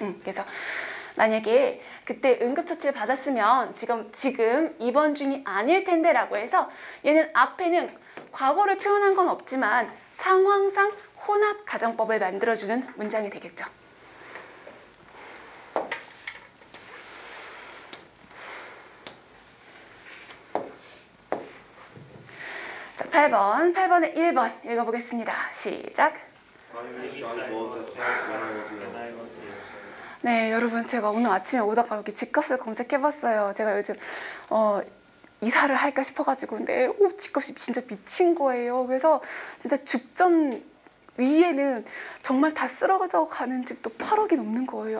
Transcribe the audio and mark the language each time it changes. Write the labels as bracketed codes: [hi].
[ko] 그래서 만약에 그때 응급처치를 받았으면 지금 입원 중이 아닐 텐데 라고 해서 얘는 앞에는 과거를 표현한 건 없지만 상황상 혼합 가정법을 만들어주는 문장이 되겠죠. 자, 8번에 1번 읽어보겠습니다. 시작. [en] I wish I bought a house when I was young. [ko] 네, 여러분 제가 오늘 아침에 오다가 여기 집값을 검색해봤어요. 제가 요즘 이사를 할까 싶어가지고 근데 집값이 진짜 미친 거예요. 그래서 진짜 죽전 위에는 정말 다 쓸어져 가는 집도 8억이 넘는 거예요.